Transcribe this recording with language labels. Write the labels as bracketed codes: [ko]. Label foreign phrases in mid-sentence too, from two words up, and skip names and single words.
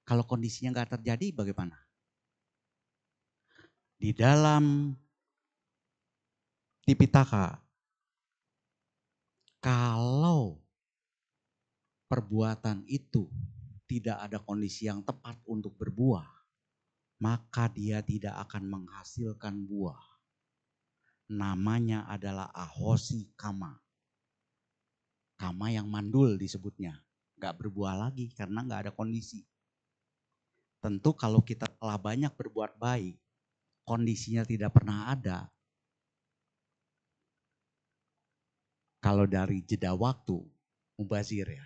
[id] Kalau kondisinya nggak terjadi bagaimana? Di dalam Tipitaka, kalau perbuatan itu tidak ada kondisi yang tepat untuk berbuah, maka dia tidak akan menghasilkan buah. Namanya adalah [pi] ahosi kama. [id] Kama yang mandul disebutnya. Gak berbuah lagi karena gak ada kondisi. Tentu kalau kita telah banyak berbuat baik, kondisinya tidak pernah ada. Kalau dari jeda waktu, mubazir ya.